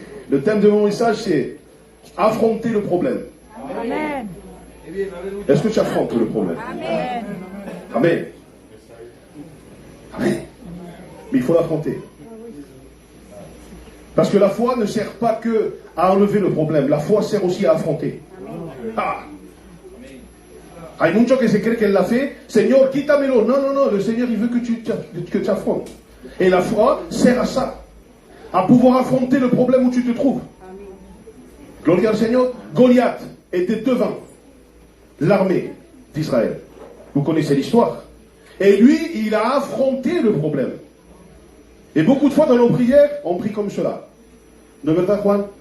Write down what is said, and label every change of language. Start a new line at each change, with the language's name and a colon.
French: Le thème de mon message, c'est affronter le problème. Amen. Est-ce que tu affrontes le problème? Amen. Amen. Amen. Mais il faut l'affronter. Parce que la foi ne sert pas que à enlever le problème. La foi sert aussi à affronter. Ah.
Spanish: Hay muchos que se creen que la fe, Seigneur, quítamelo.
French: Non, non, non, le Seigneur, il veut que tu affrontes. Et la foi sert à ça. À pouvoir affronter le problème où tu te trouves.
Spanish: Gloria al
French: Seigneur. Goliath était devant l'armée d'Israël. Vous connaissez l'histoire. Et lui, il a affronté le problème. Et beaucoup de fois dans nos prières, on prie comme cela.
Spanish: ¿De verdad, Juan?